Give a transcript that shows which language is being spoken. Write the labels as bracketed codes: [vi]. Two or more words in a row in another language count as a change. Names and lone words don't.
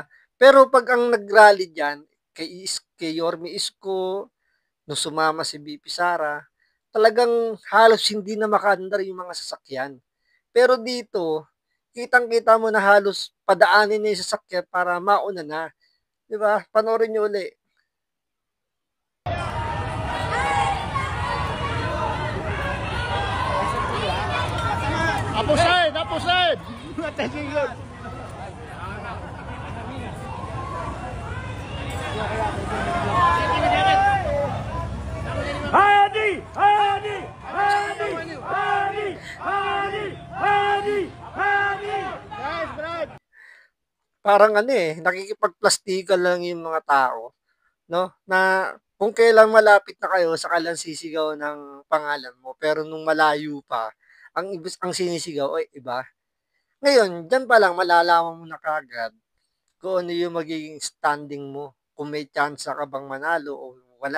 [tl] Pero 'pag ang nag-rally diyan kay Yorme Isko, nung sumama si VP Sara, talagang halos hindi na makaandar yung mga sasakyan. Pero dito, kitang-kita mo na halos padaanin na yung sasakyan para mauna na, 'di ba? Panoorin niyo uli. Apusid! Apusid! Hadi! Hadi! Hadi! Hadi! Hadi! Hadi! Hadi! Guys, Brad! Parang ano, nakikipagplastikan lang yung mga tao, 'no, na kung kailan malapit na kayo saka lang sisigaw ng pangalan mo, pero nung malayo pa, ang sinisigaw ay iba. Ngayon, diyan pa lang malalaman mo na kaagad kung ano yung magiging standing mo, kung may tsansa ka bang manalo o wala.